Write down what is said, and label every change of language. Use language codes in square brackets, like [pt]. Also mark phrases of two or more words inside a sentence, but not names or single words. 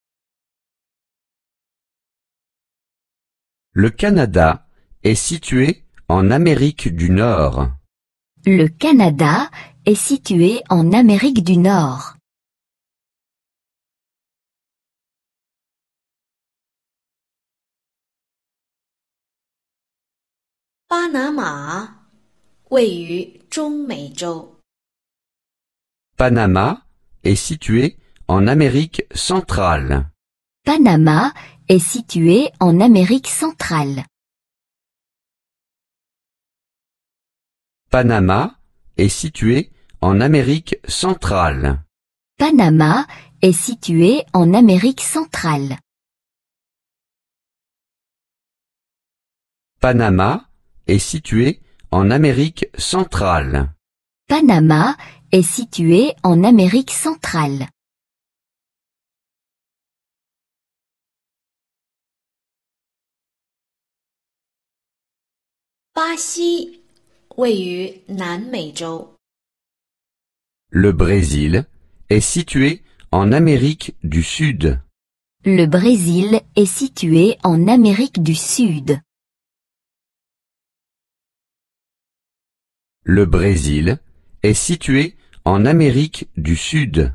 [fr] Le Canada est situé en Amérique du Nord. Le Canada est situé en Amérique du Nord. [zh] Panama 位于中美洲。 [fr] Panama est situé en Amérique centrale. Panama est situé en Amérique centrale. Panama est situé en Amérique centrale. Panama est situé en Amérique centrale. Panama est situé en Amérique centrale. Panama est situé en Amérique centrale. [zh] 巴西位于南美洲。 [fr] Le Brésil est situé en Amérique du Sud. Le Brésil est situé en Amérique du Sud. Le Brésil est situé en Amérique du Sud.